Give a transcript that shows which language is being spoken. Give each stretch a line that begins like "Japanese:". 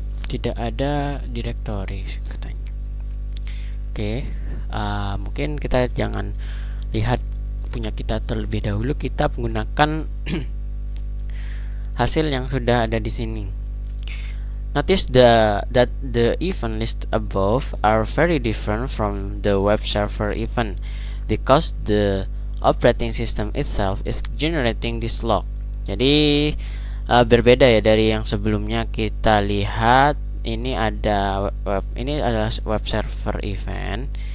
Indonesian: Tidak ada directory katanya. Oke, mungkin kita jangan lihat punya kita terlebih dahulu. Kita menggunakan hasil yang sudah ada di sini.
English: Notice that the event list above are very different from the web server event because the operating system itself is generating this log.
Indonesian: Jadi berbeda ya dari yang sebelumnya. Kita lihat ini adalah web server event,